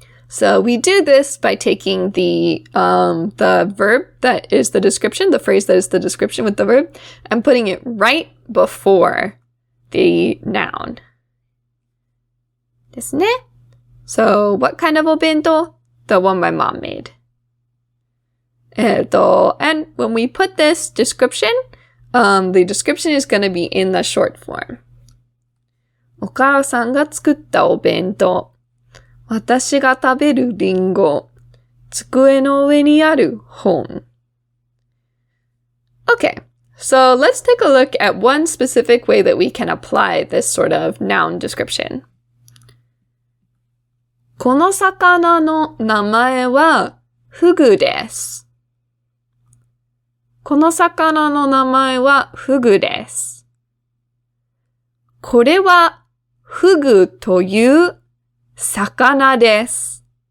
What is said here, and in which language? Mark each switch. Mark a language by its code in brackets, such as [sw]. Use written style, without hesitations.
[en] So we do this by taking the verb that is the description, the phrase that is the description with the verb, and putting it right before the noun. [ja] ですね。 [en] So what kind of お弁当? The one my mom made. And when we put this description, the description is going to be in the short form. [ja] お母さんが作ったお弁当。私が食べるリンゴ。机の上にある本。 [en] Okay, so let's take a look at one specific way that we can apply this sort of noun description. [ja] この魚の名前はフグです。この魚の名前はフグです。これはフグという魚です。